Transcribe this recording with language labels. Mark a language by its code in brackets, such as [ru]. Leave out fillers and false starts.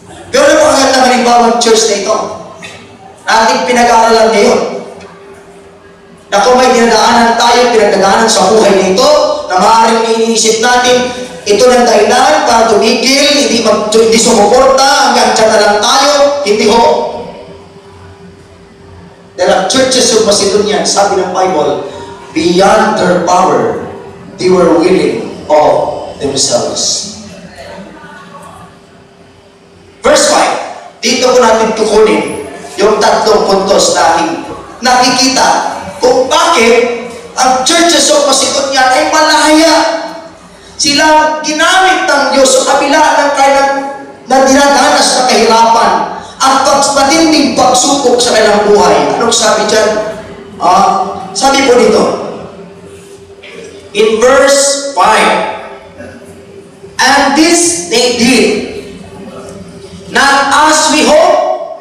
[tl] Pero napakaganda halimbawa ng church na ito. Ating pinag-aaralan ngayon. Na kung may dinadaanan tayo, pinagdadaanan sa buhay na ito, na maaaring iniisip natin, ito ng dahilan para tumigil, hindi sumuporta, hanggang dyan na lang tayo, hindi ho. Dahil ang churches of Macedonia, sabi ng Bible, [en] beyond their power, they were willing of themselves. [tl] Verse 5, dito ko natin tukunin yung tatlong puntos na nakikita kung bakit ang churches of Macedonia ay malaya. Sila ginamit ng Diyos sa kabila ng kailang na dinadanas na kahirapan at matinding pagsubok sa kailang buhay. Anong sabi dyan? Sabi po dito, [en] in verse 5. And this they did, not as we hope.